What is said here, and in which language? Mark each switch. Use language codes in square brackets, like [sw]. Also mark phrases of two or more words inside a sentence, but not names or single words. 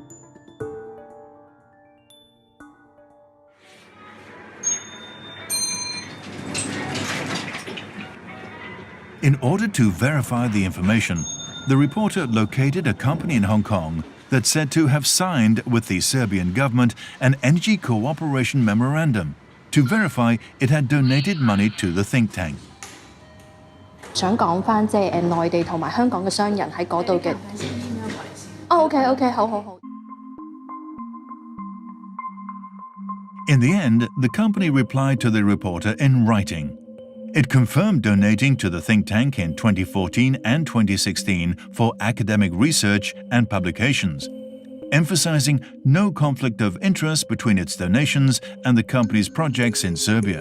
[en] In order to verify the information, the reporter located a company in Hong Kong that said to have signed with the Serbian government an energy cooperation memorandum to verify it had donated money to the think tank. [yue] 想講翻即係內地同埋香港嘅商人喺嗰度嘅。哦 ，OK， 好。 [en] In the end, the company replied to the reporter in writing. It confirmed donating to the think tank in 2014 and 2016 for academic research and publications, emphasizing no conflict of interest between its donations and the company's projects in Serbia.